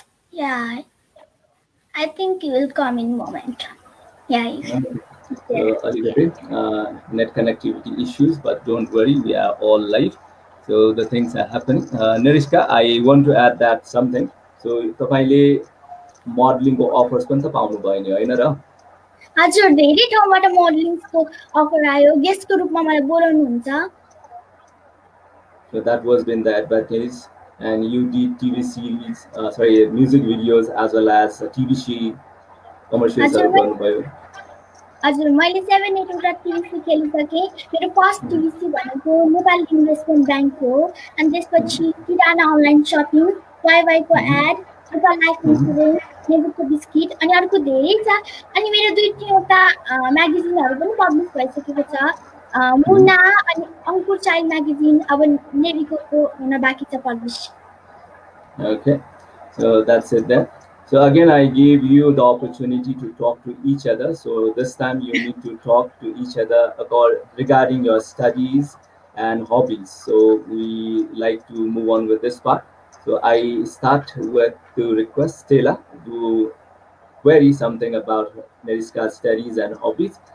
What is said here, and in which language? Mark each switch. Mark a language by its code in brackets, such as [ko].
[en] Yeah. I think he will come in a moment. Yeah. A little bit net connectivity issues, but don't worry, we are all live. So the things are happening. Neriska, I want to add that something. [ne] So तपाईँले मोडलिङको offers पनि त पाउनु भयो नि हैन र हजुर धेरै ठाउँबाट मोडलिङको अफर आयो गेस्टको रूपमा मलाई बोलाउनुहुन्छ [en] So that was been the advantage and you did TV series music videos as well as TV commercials गर्नुभयो [ne] हजुर मैले 7-8 वटा टिभी खेलिसकेँ मेरो फर्स्ट टिभी भनेको नेपाल इन्भेस्टमेन्ट बैंक हो अनि त्यसपछि किराना online shopping वाइवाईको add Nepal life insurance नेबुको biscuit अनि अर्को धेरै छ अनि मेरो 2-3 वटा म्यागजिनहरू पनि पब्लिस भइसकेको छ मुना अनि अंकुर चाइल्ड म्यागजिन अब नेरिको हुन बाँकी छ publish [en] Okay, so that's it there. So again, I gave you the opportunity to talk to each other. So this time you need to talk to each other regarding your studies and hobbies. So we like to move on with this part. So I start with to request Stella to query something about Neriska's studies and hobbies.